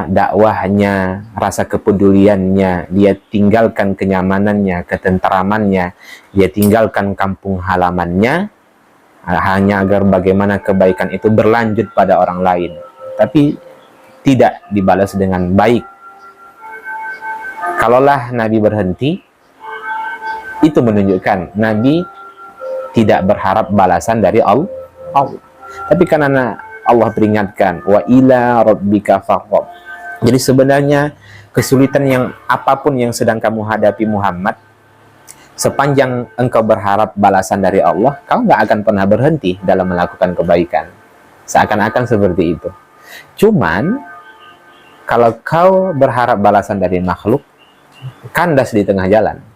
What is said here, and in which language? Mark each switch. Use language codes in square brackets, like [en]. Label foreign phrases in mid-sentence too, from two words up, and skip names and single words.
[id] Dakwahnya, rasa kepeduliannya, dia tinggalkan kenyamanannya, ketenteramannya, dia tinggalkan kampung halamannya, hanya agar bagaimana kebaikan itu berlanjut pada orang lain, tapi tidak dibalas dengan baik. Kalaulah Nabi berhenti, itu menunjukkan Nabi tidak berharap balasan dari Allah. Tapi karena Allah peringatkan [ar] وإلى ربك فارغب. [id] Jadi sebenarnya kesulitan yang apapun yang sedang kamu hadapi Muhammad, sepanjang engkau berharap balasan dari Allah, kau nggak akan pernah berhenti dalam melakukan kebaikan. Seakan-akan seperti itu. Cuman, kalau kau berharap balasan dari makhluk, kandas di tengah jalan.